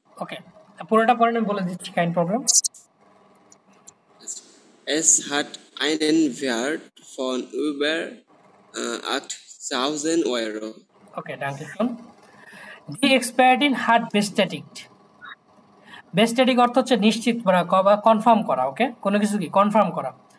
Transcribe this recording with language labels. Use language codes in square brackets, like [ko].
[bn] ওকে পুরোটা পড়ে আমি বলে দিচ্ছি, [en] Kind problem. [de] Es hat einen Wert von über 8.000 Euro. Okay, danke schön. Die Expertin hat bestätigt. [bn] Bestätigt অর্থ হচ্ছে নিশ্চিত করা বা কনফার্ম করা। ওকে, কোনো কিছু কি কনফার্ম করা।